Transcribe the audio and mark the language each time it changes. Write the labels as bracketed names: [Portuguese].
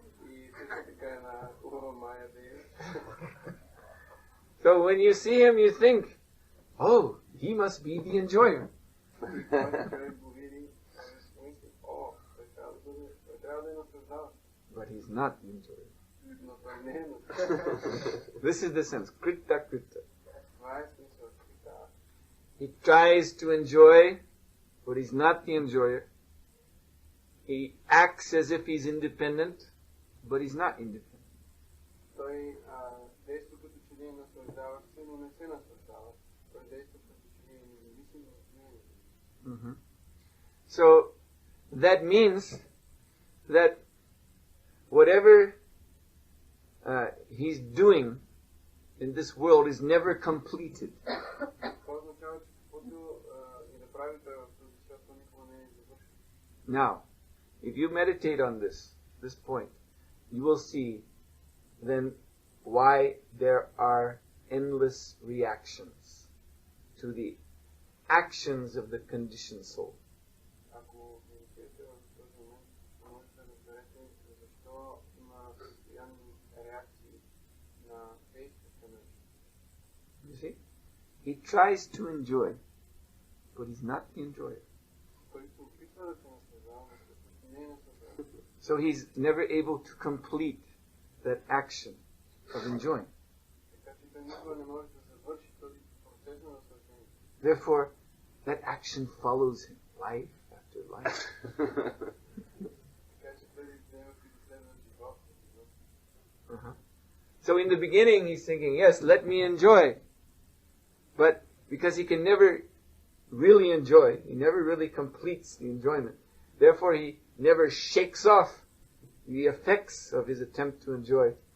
[Bulgarian] И също така една хубава Майя Деви. [English] So when you see him, you think, oh, he must be the enjoyer. [Bulgarian] Който човек го види, си мисли, той трябва да е наслаждава. [English] But he's not the enjoyer. [Bulgarian] Но той не е наслаждава. [English] This is the sense. Krita Krita. [Bulgarian] Това е смисъл крита. [English] He tries to enjoy, but he's not the enjoyer. He acts as if he's independent, but he's not independent. [Bulgarian] Той действа като че ли наслаждава се, но не се наслаждава. Той действа като че ли независим от него. [English] So that means that whatever he's doing in this world is never completed. [Bulgarian] Това означава, че каквото и да прави той в този свят, то никога не е завършено. [English] Now, if you meditate on this point, you will see then why there are endless reactions to the actions of the conditioned soul. [Bulgarian] Ако медитирате в този момент, може да разберете защо има постоянни реакции на действията на [English] You see? He tries to enjoy, but he's not the enjoyer. [Bulgarian] той се опитва да се наслаждава, но всъщност не е наслаждава. [English] So he's never able to complete that action of enjoying. [Bulgarian] Така че той никога не може да завърши този процес на наслаждение. [English] Therefore, that action follows him life after life. [Bulgarian] Така че тези дейности следват живот. [English] So in the beginning, he's thinking, yes, let me enjoy. But because he can never really enjoy, he never really completes the enjoyment. Therefore, he never shakes off the effects of his attempt to enjoy.